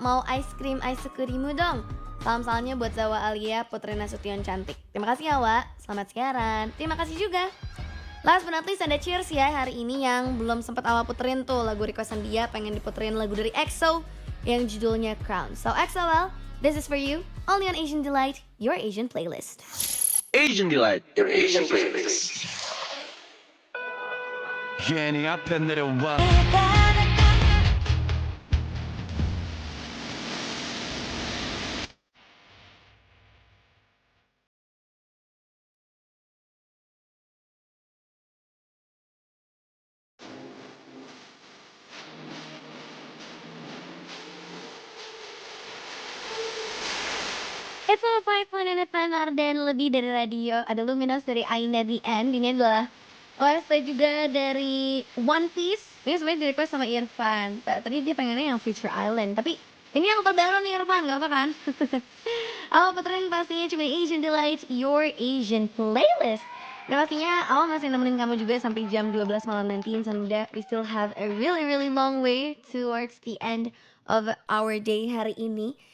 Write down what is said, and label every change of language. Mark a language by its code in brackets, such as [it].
[id] Mau ice cream dong. Salam-salamnya buat Zawa Alia, Putri Nasution cantik. Terima kasih Awa, selamat siaran. Terima kasih juga. Last but not least ada Cheers ya hari ini yang belum sempat Awa puterin tuh lagu requestan dia, pengen diputerin lagu dari EXO yang judulnya Crown. [en] So XOL, this is for you, only on Asian Delight, your Asian playlist. Asian Delight, your Asian playlist. [ko] 괜히 앞에 내려와 [en] It's all [id] 5.9 FM Arden, lebih dari radio. Ada Luminous dari Aina The End. Ini adalah OST juga dari One Piece. Ini sebenarnya di request sama Irfan. Tadi dia pengennya yang Future Island, tapi ini yang terbaru nih Irfan, gak apa kan? Awal puterin pastinya cuma Asian Delight, your Asian playlist. Dan pastinya awal masih nemenin kamu juga sampai jam 12 malam nanti. [en] Insan muda, we still have a really long way towards the end of our day [id] hari ini.